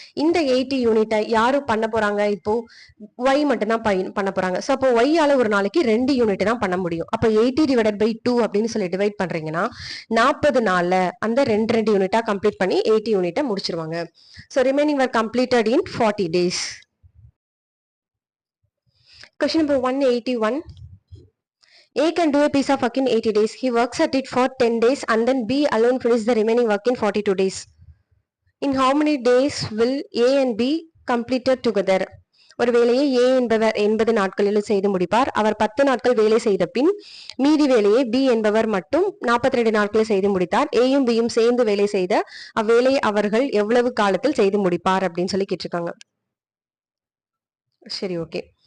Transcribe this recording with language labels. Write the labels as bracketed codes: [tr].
[ta] இந்த 80 யூனிட்டை யாரும் பண்ண போறாங்க, இப்போ ஒய் மட்டும் தான் பண்ண போறாங்க. ஸோ அப்போ ஒய்யால ஒரு நாளைக்கு 2 யூனிட் தான் பண்ண முடியும். அப்போ 80 டிவைடட் பை 2 அப்படின்னு சொல்லி டிவைட் பண்றீங்கன்னா 40 நாள்ல அந்த 2 யூனிட்டா கம்ப்ளீட் பண்ணி 80 யூனிட்டை முடிச்சிருவாங்க. [en] So remaining work completed in 40 days. Question number 181. A can do a piece of work in 80 days. He works at it for 10 days and then B alone finishes the remaining work in 42 days. In how many days will A and B completed together? [ta] ஒரு வேலையை A என்பவர் 80 நாட்களில் செய்து முடிப்பார். அவர் 10 நாட்கள் வேலை செய்த பின் மீதி வேலையை B என்பவர் மட்டும் 42 நாட்களில் செய்து முடித்தார். ஏயும் பியும் சேர்ந்து வேலை செய்த அவ்வேலையை அவர்கள் எவ்வளவு காலத்தில் செய்து முடிப்பார் அப்படின்னு சொல்லி கேட்டிருக்காங்க. சரி, ஓகே.